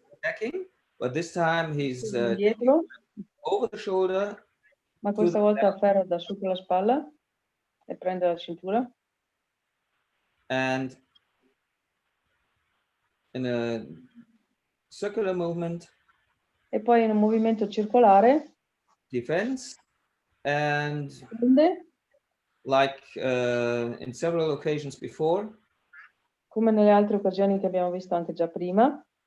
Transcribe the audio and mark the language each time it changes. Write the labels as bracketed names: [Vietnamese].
[English] attacking, but this time he's [Italian] indietro, [English] over the shoulder. [Italian] Ma questa volta afferra da sotto la spalla e prende la cintura. [English] And in a circular movement. [Italian] E poi in un movimento circolare. [English] Defense. And [Italian] prende. [English] Like in several occasions before. [Italian] Come nelle altre occasioni che abbiamo visto anche già prima.